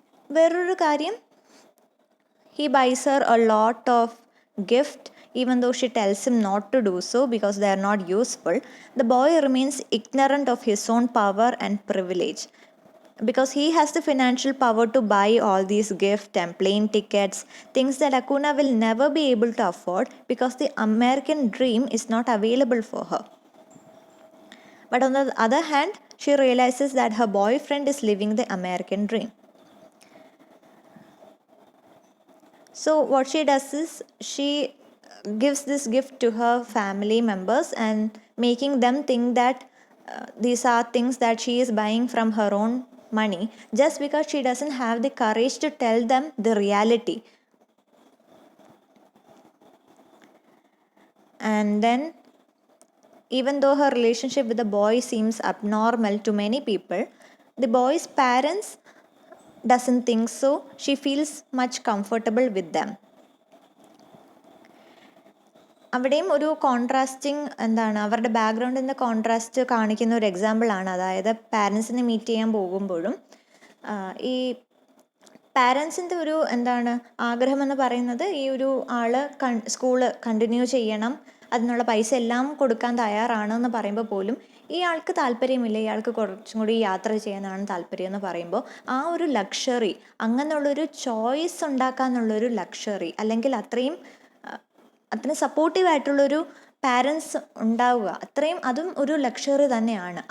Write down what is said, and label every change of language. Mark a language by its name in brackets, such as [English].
[Malayalam] വേറൊരു കാര്യം, [English] He buys her a lot of gift even though she tells him not to do so because they are not useful, the boy remains ignorant of his own power and privilege. Because he has the financial power to buy all these gifts and plane tickets, things that Akuna will never be able to afford because the American dream is not available for her. But on the other hand, she realizes that her boyfriend is living the American dream. So what she does is she gives this gift to her family members and making them think that these are things that she is buying from her own money, just because she doesn't have the courage to tell them the reality. And then, even though her relationship with the boy seems abnormal to many people, the boy's parents doesn't think so. She feels much comfortable with them. [Malayalam] അവിടെയും ഒരു contrasting എന്താണ്, അവരുടെ ബാക്ക്ഗ്രൗണ്ടിൻ്റെ contrast കാണിക്കുന്ന ഒരു എക്സാമ്പിളാണ്. അതായത് പാരൻസിനെ meet ചെയ്യാൻ പോകുമ്പോഴും ഈ പാരൻസിൻ്റെ ഒരു എന്താണ് ആഗ്രഹമെന്ന് പറയുന്നത് ഈ ഒരു ആൾ സ്കൂള് കണ്ടിന്യൂ ചെയ്യണം, അതിനുള്ള പൈസ എല്ലാം കൊടുക്കാൻ തയ്യാറാണെന്ന് പറയുമ്പോൾ പോലും ഈ ആൾക്ക് താല്പര്യമില്ല, ഇയാൾക്ക് കുറച്ചും കൂടി യാത്ര ചെയ്യാനാണ് താല്പര്യം എന്ന് പറയുമ്പോൾ ആ ഒരു ലക്ഷറി, അങ്ങനെയുള്ളൊരു ചോയ്സ് ഉണ്ടാക്കാന്നുള്ളൊരു ലക്ഷറി, അല്ലെങ്കിൽ അത്രയും സപ്പോർട്ടീവായിട്ടുള്ളൊരു പാരൻസ് ഉണ്ടാവുക, അത്രയും അതും ഒരു ലക്ഷറി തന്നെയാണ്.